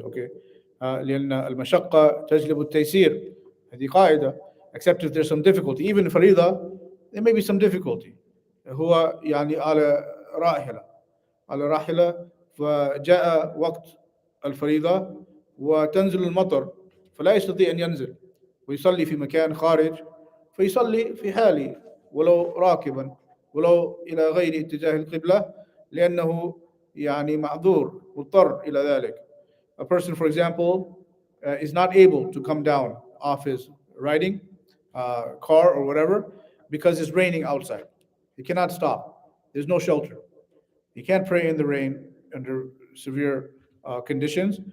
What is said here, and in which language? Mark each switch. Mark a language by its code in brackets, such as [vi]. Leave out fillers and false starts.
[en] Okay, [ar] لأن المشقة تجلب التيسير. هذه قاعدة. [en] Except if there's some difficulty, even in فريضة, there may be some difficulty. [ar] هو يعني على راحلة فجاء وقت الفريضة وتنزل المطر فلا يستطيع أن ينزل ويصلي في مكان خارج، فيصلي في حاله ولو راكبا ولو إلى غير اتجاه القبلة، لأنه يعني معذور مضطر إلى ذلك. [en] A person, for example, is not able to come down off his riding car or whatever because it's raining outside. He cannot stop. There's no shelter. He can't pray in the rain under severe conditions.